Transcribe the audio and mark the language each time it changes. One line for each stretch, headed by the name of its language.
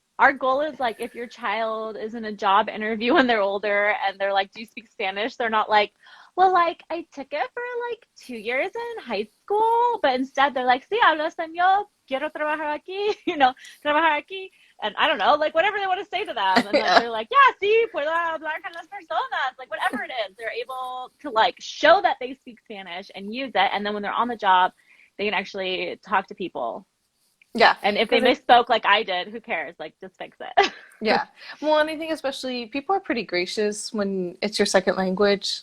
English: Our goal is like if your child is in a job interview when they're older and they're like, "Do you speak Spanish?" They're not like, "Well, like I took it for like 2 years in high school," but instead they're like,
Spanish: "Sí, hablo español, quiero trabajar aquí,"
English: trabajar aquí. And I don't know, like whatever they want to say to them. And then yeah, they're like, "Yeah,
Spanish: sí, puedo hablar con las personas."
English: Like whatever it is, they're able to like show that they speak Spanish and use it. And then when they're on the job, they can actually talk to people, yeah, and if they because misspoke like I did, who cares? Like, just fix it. yeah. Well, and I think especially people are pretty gracious when it's your second language.